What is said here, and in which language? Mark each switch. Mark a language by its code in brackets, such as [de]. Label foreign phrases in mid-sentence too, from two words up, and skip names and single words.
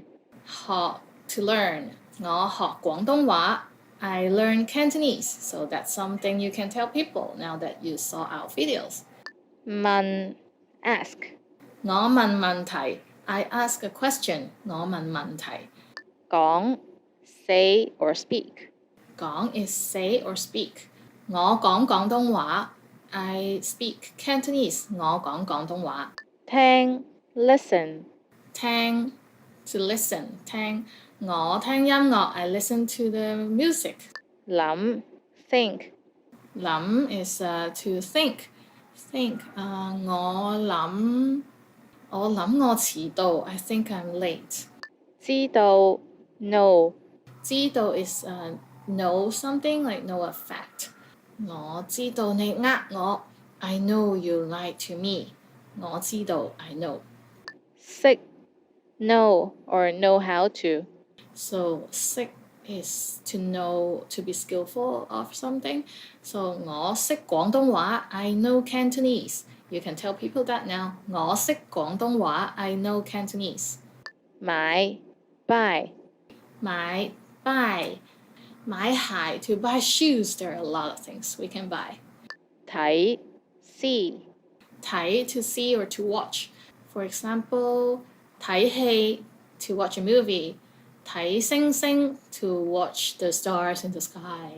[en] 學 to learn. [yue] 我學廣東話 [en] I learn Cantonese. So that's something you can tell people now that you saw our videos. [yue] 問 ask 我問問題 [en] I ask a question. [yue] 我問問題。 [en] 講 say or speak 講 is say or speak. [yue] 我講廣東話 [en] I speak Cantonese. [yue] 我講廣東話。聽 listen [en] 聽 to listen. [yue] 聽我聽音樂 [en] I listen to the music. [yue] 諗 think [en] 諗 is to think. Think [yue] 我諗我遲到 [en] I think I'm late. [yue] 知道 know [en] 知道 is know something like know a fact. [yue] 我知道你呃我 [en] I know you lied to me. [yue] 我知道 [en] I know. 識 know or know how to So 識 is to know, to be skillful of something. So [yue] 我識廣東話 [en] I know Cantonese. You can tell people that now. [yue] 我識廣東話 [en] I know Cantonese. [yue] 買 buy [en] 買 buy [yue] 買鞋 [en] to buy shoes. There are a lot of things we can buy. [yue] 睇 see [en] 睇 to see or to watch. For example, [yue] 睇戲 [en] to watch a movie. [yue] 睇星星 [en] to watch the stars in the sky.